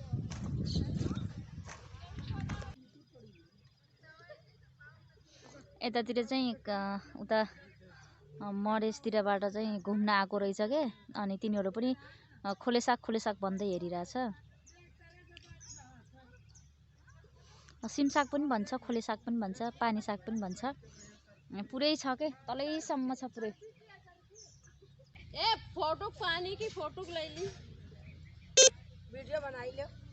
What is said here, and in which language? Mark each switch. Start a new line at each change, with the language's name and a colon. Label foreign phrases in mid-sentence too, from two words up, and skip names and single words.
Nepali: यतातिर चाहिँ उता मधेसतिरबाट चाहिँ घुम्न आएको रहेछ के अनि तिनीहरू पनि खोले साग भन्दै हेरिरहेछ सिमसाग पनि भन्छ खोले साग पनि भन्छ पानी साग पनि भन्छ पुरै छ के तलैसम्म छ पुरै
Hindi: ए फोटो पानी की फोटो ले ली वीडियो बनाई लो